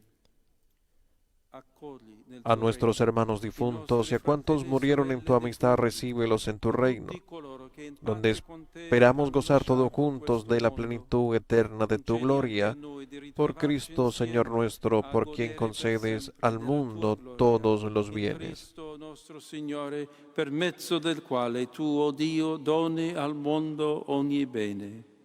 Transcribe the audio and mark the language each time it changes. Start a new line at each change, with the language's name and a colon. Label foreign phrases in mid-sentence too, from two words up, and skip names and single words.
Spanish: A nuestros hermanos difuntos y a cuantos murieron en tu amistad, recíbelos en tu reino, donde esperamos gozar todos juntos de la plenitud eterna de tu gloria, por Cristo Señor nuestro, por quien concedes al mundo todos los bienes.
Italian: Nostro Signore, per mezzo del quale tu, o Dio, doni al mondo ogni bene.